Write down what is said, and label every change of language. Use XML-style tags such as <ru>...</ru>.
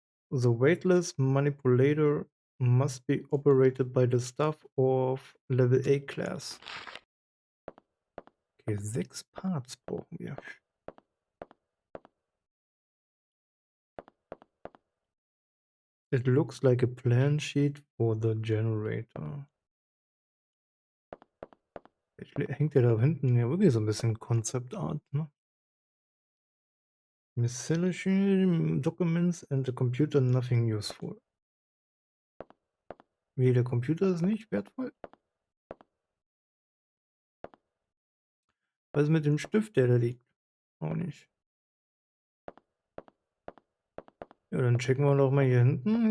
<en>The weightless manipulator must be operated by the staff of Level A Class.</en> <de>Okay, 6 Parts brauchen wir.</de> <en>It looks like a plan sheet for the generator.</en> <de>Hängt ja da hinten ja wirklich so ein bisschen Concept Art, ne?</de> <en>Miscellaneous documents and the computer nothing useful.</en> <de>Wie, der Computer ist nicht wertvoll? Was ist mit dem Stift, der da liegt? Auch nicht. Ja, dann checken wir doch mal hier hinten.</de>